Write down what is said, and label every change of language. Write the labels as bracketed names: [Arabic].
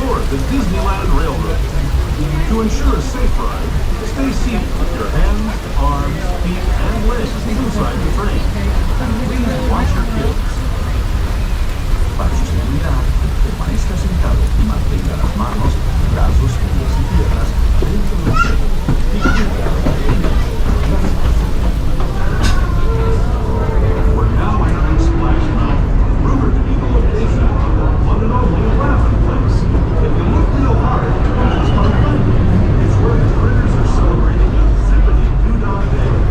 [English] The Disneyland Railroad. To ensure a safe ride, stay seated with your hands, arms, feet, and legs inside the train. And please watch your kids. [Spanish] Para su seguridad, permanezca sentado y mantenga las manos, brazos, pies y piernas dentro del tren. [English] We're now entering Splash Mountain, rumored to be the location of the one and only laughing place. If you look real hard, it's fun. It's where the critters are celebrating a zippity doo-dah day.